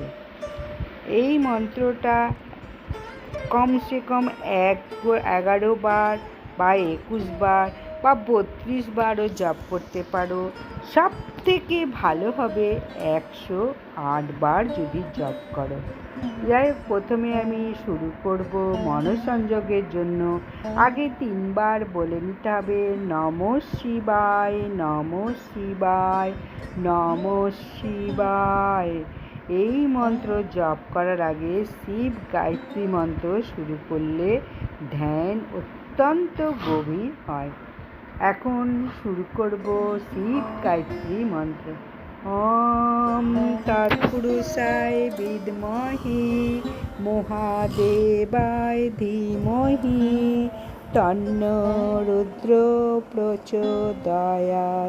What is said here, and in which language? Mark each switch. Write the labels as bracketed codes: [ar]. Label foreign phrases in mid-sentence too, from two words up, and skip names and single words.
[bn] এই মন্ত্রটা [hi] कम से कम [bn] 11 বার বা 21 বার বা 32 বারও জপ করতে পারো। সব থেকে ভালো হবে 108 বার যদি জপ করো। যাই হোক, প্রথমে আমি শুরু করব মনঃসংযোগের জন্য। আগে 3 বার বলে নিতে হবে, [sa] নমঃ শিবায়, নমঃ শিবায়, নমঃ শিবায়। [bn] এই মন্ত্র জপ করার আগে শিব গায়ত্রী মন্ত্র শুরু করলে ধ্যান অত্যন্ত গভীর হয়। এখন শুরু করব শিব গায়ত্রী মন্ত্র। [sa] ওম তৎপুরুষায় বিদ্মহে মহাদেবায় ধীমহি তন্নো রুদ্র প্রচোদয়াৎ।